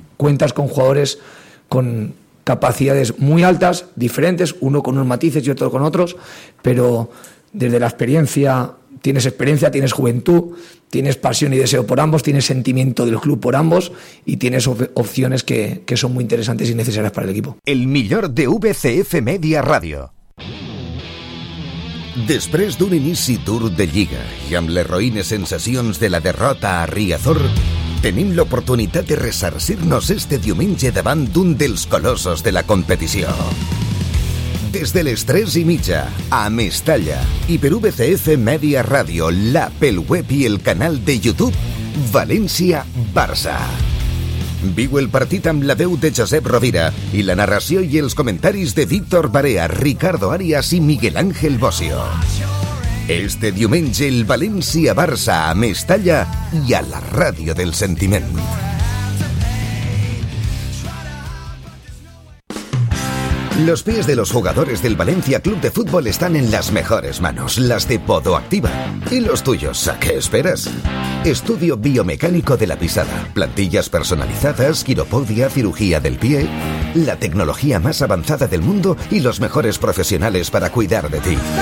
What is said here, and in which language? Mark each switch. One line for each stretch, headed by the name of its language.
Spanish: Cuentas con jugadores con capacidades muy altas, diferentes, uno con unos matices y otro con otros, pero desde la experiencia, tienes juventud, tienes pasión y deseo por ambos, tienes sentimiento del club por ambos y tienes opciones que son muy interesantes y necesarias para el equipo.
Catalan: El millor de VCF Media Radio. Després d'un inici dur de Lliga i amb les roïnes sensacions de la derrota a Riazor, tenim l'oportunitat de ressarcir-nos este diumenge davant d'un dels colossos de la competició. Des de les 3:30, a Mestalla, i per VCF Media Radio, l'app, el web i el canal de YouTube, València-Barça. Viu el partit amb la veu de Josep Rovira i la narració i els comentaris de Víctor Barea, Ricardo Arias i Miguel Ángel Bosio. Este diumenge el València-Barça a Mestalla i a la Ràdio del Sentiment.
Spanish: Los pies de los jugadores del Valencia Club de Fútbol están en las mejores manos, las de Podoactiva. ¿Y los tuyos? ¿A qué esperas? Estudio biomecánico de la pisada, plantillas personalizadas, quiropodia, cirugía del pie, la tecnología más avanzada del mundo y los mejores profesionales para cuidar de ti.